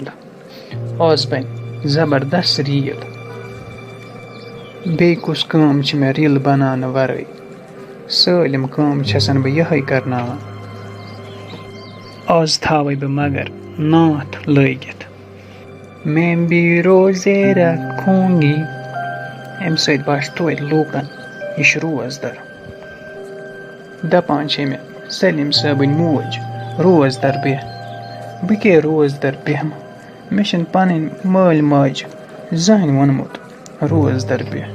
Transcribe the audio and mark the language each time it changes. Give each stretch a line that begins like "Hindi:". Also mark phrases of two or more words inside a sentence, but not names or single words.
Kashmiri: آز بنہِ زبردست ریٖل. بیٚیہِ کُس کٲم چھِ مےٚ ریٖلہٕ بناونہٕ ورٲے. سٲلِم کٲم چھَسن بہٕ یِہے کرناوان. آز تھاوے بہٕ مگر ناتھ لٲگِتھ
Urdu: میں بھی روزے رکھوں گی.
Kashmiri: اَمہِ سۭتۍ باسہِ توتہِ لوٗکن یہِ چھُ روزدر. دپان چھے مےٚ سلیٖم صٲبٕنۍ موج روزدر بیٚہہ. بہٕ کیٛاہ روزدر بیٚہمہٕ. مےٚ چھِنہٕ پنٕنۍ مٲلۍ ماجہِ زٕہٕنۍ ووٚنمُت روزدر بیٚہہ.